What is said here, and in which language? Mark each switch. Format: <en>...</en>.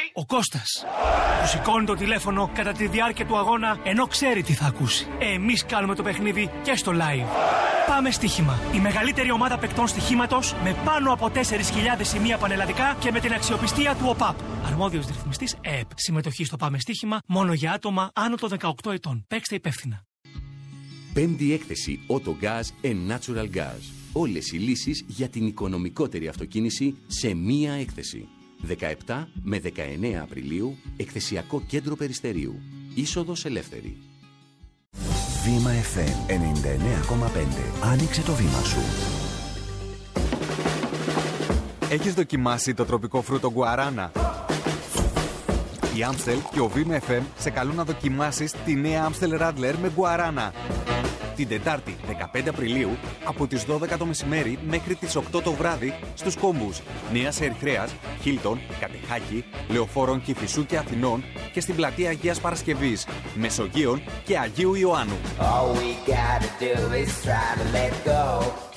<el>Ο Κώστας του σηκώνει το τηλέφωνο κατά τη διάρκεια του αγώνα, ενώ ξέρει τι θα ακούσει. Εμείς κάνουμε το παιχνίδι και στο live. Πάμε στοίχημα. Η μεγαλύτερη ομάδα παικτών στοιχήματος με πάνω από 4.000 σημεία πανελλαδικά και με την αξιοπιστία του ΟΠΑΠ. Αρμόδιος ρυθμιστής ΕΕΠ. Συμμετοχή στο Πάμε στοίχημα μόνο για άτομα άνω των 18 ετών. Παίξτε υπεύθυνα. Πέμπτη έκθεση Auto Gas and Natural Gas. Όλες οι λύσεις για την οικονομικότερη αυτοκίνηση σε μία έκθεση. 17 με 19 Απριλίου, εκθεσιακό κέντρο Περιστερίου. Είσοδος ελεύθερη. Βήμα FM 99,5. Άνοιξε το βήμα σου. Έχεις δοκιμάσει το τροπικό φρούτο γκουαράνα? Η Amstel και ο Βήμα FM σε καλούν να δοκιμάσεις τη νέα Amstel Radler με γκουαράνα. Την Τετάρτη, 15 Απριλίου, από τις 12 το μεσημέρι μέχρι τις 8 το βράδυ, στους κόμπους Νέας Ερυθρέας, Χίλτον, Κατεχάκη, Λεωφόρων Κηφισού και Αθηνών και στην πλατεία Αγίας Παρασκευής, Μεσογείων και Αγίου Ιωάννου.</el> <en>All we gotta do is try to let go.</en>